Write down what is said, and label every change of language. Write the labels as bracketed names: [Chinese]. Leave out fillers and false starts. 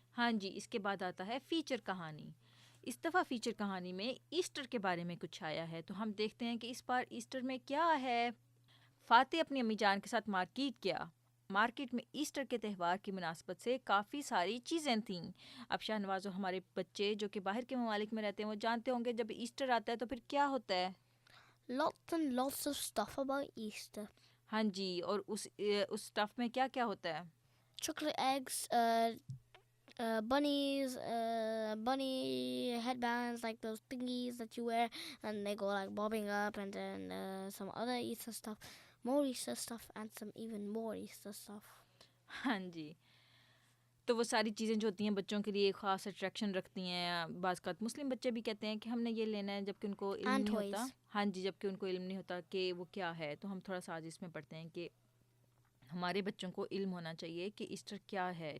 [Urdu] ہاں جی, اس کے بعد آتا ہے فیچر کہانی. اس دفعہ فیچر کہانی میں ایسٹر کے بارے میں کچھ آیا ہے, تو ہم دیکھتے ہیں کہ اس بار ایسٹر میں کیا ہے. فاتح اپنی امی جان کے ساتھ مارکیٹ گیا. مارکیٹ میں ایسٹر کے تہوار کی مناسبت سے کافی ساری چیزیں تھیں. اب شاہ نواز و ہمارے بچے جو کہ باہر کے ممالک میں رہتے ہیں وہ جانتے ہوں گے جب ایسٹر آتا ہے تو پھر کیا ہوتا ہے. [English] Lots and lots of stuff about Easter. [Urdu] ہاں جی, اور اس اسٹف میں کیا کیا ہوتا ہے؟ [English] Chocolate eggs, bunnies, bunny headbands, like those thingies that you wear, and they go like bobbing up, and then some other Easter stuff, more Easter stuff, and some even more Easter stuff. [Urdu] ہاں جی, تو وہ ساری چیزیں جو ہوتی ہیں بچوں کے لیے خاص اٹریکشن رکھتی ہیں. بعض اوقات مسلم بچے بھی کہتے ہیں کہ ہم نے یہ لینا ہے, جبکہ ان کو علم [English] And [Urdu] نہیں [English] toys. [Urdu] ہوتا. ہاں جی, جبکہ ان کو علم نہیں ہوتا کہ وہ کیا ہے. تو ہم تھوڑا سا آج اس میں پڑھتے ہیں کہ ہمارے بچوں کو علم ہونا چاہیے کہ ایسٹر کیا ہے.